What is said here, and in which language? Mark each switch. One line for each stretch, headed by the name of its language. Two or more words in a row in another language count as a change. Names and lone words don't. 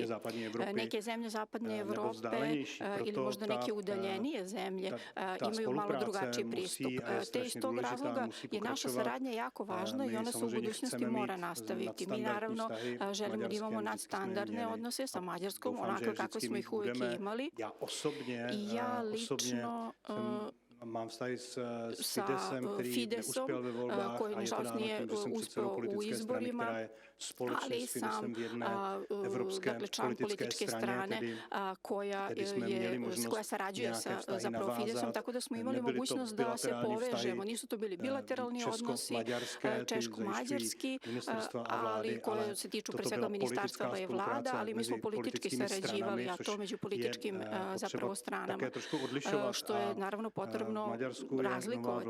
Serbian: Neke zemlje zapadne Evrope ili možda neke udaljenije zemlje imaju malo drugačiji pristup. Te iz tog razloga je naša saradnja jako važna i ona se u budućnosti mora nastaviti. Mi naravno želimo da imamo nadstandardne odnose sa Mađarskom, onako kako smo ih uvijek imali. I ja lično
Czech: mám vztahy s
Serbian: Fidesom, koji nažalost nije uspeo u izborima, ali sam član političke strane koja sarađuje sa zapravo Fidesom, tako da smo imali mogućnost da se povežemo. Nisu to bili bilateralni odnosi češko-mađarski, ali koje se tiču pre svega ministarstva i vlada, ali mi smo politički sarađivali, a to među političkim zapravo stranama, što je naravno potrebno razlikovati.